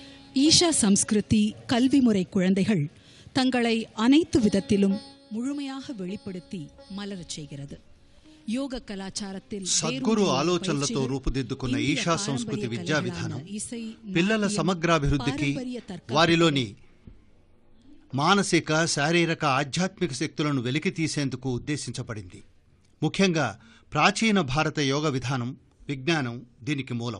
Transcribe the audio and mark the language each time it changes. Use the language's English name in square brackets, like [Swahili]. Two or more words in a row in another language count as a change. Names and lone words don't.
[Tamil] ஈஷா சம்ஸ்கிருதி கல்வி முறை குழந்தைகள் தங்களை அனைத்து விதத்திலும் முழுமையாக வெளிப்படுத்தி மலரச் செய்கிறது. యోగ కళాచారத்தில் [Telugu] సద్గురు ఆలోచనలతో రూపుదిద్దుకున్న ఈషా సంస్కృతి విద్యా విధానం పిల్లల సమగ్రాభివృద్ధికి, వారిలోని మానసిక, శారీరక, ఆధ్యాత్మిక శక్తులను వెలికి తీసేందుకు ఉద్దేశించబడింది. ముఖ్యంగా ప్రాచీన భారత యోగ విధానం, విజ్ఞానం దీనికి మూలం.